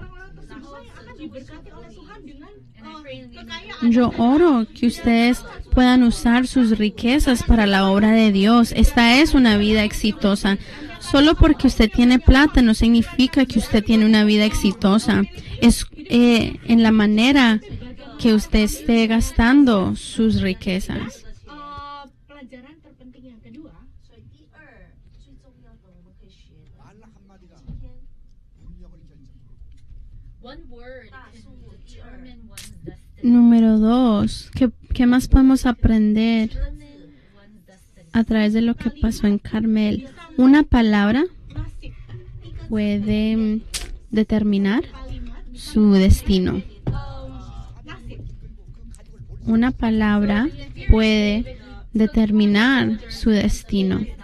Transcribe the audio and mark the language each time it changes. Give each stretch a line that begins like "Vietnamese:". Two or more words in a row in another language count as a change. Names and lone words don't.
Spanish: Yo oro que ustedes puedan usar sus riquezas para la obra de Dios. Esta es una vida exitosa. Solo porque usted tiene plata no significa que usted tiene una vida exitosa. Es en la manera que usted esté gastando sus riquezas.
Indonesian: Pelajaran terpenting yang kedua,
Korean: 말 한마디가 운명을 결정합니다.
English: one word can determine one's destiny.
Spanish: Número 2. ¿Qué más podemos aprender
English: One's destiny.
Spanish: a través de lo que pasó en Carmel? Una palabra nasib, puede determinar su destino. nasib. Una palabra puede determinar su destino.